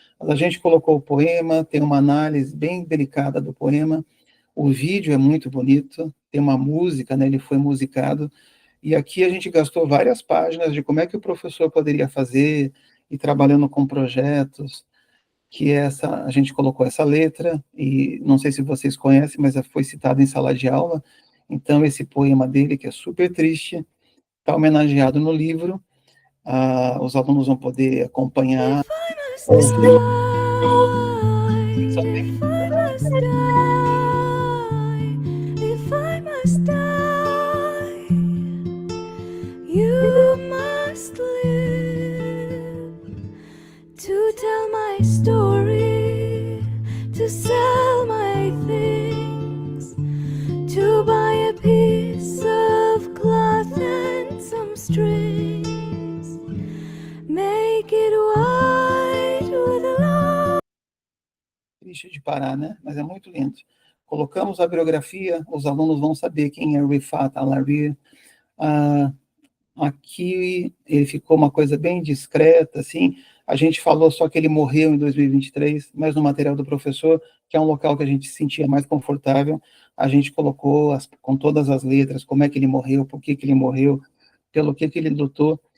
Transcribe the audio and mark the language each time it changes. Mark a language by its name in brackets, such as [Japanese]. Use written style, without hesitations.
[Portuguese] Mas a gente colocou o poema, tem uma análise bem delicada do poema, o vídeo é muito bonito, tem uma música, né, ele foi musicado, e aqui a gente gastou várias páginas de como é que o professor poderia fazer, e trabalhando com projetos, que a gente colocou essa letra, e não sei se vocês conhecem, mas foi citado em sala de aula, então esse poema dele, que é super triste, está homenageado no livro, os alunos vão poder acompanhar, [English] If I must [Portuguese] ouvir, [English] die, if I must die, if I must die, you must live to tell my story, to sell my things, to buy a piece of cloth and some strings, make it white with a long... [Portuguese] triste de parar, né? Mas é muito lindo. Colocamos a biografia, os alunos vão saber quem é Rifat Al-Lahiri. Aqui ele ficou uma coisa bem discreta, assim. A gente falou só que ele morreu em 2023, mas no material do professor, que é um local que a gente se sentia mais confortável, a gente colocou com todas as letras, como é que ele morreu, por que ele morreu, pelo que ele lutou.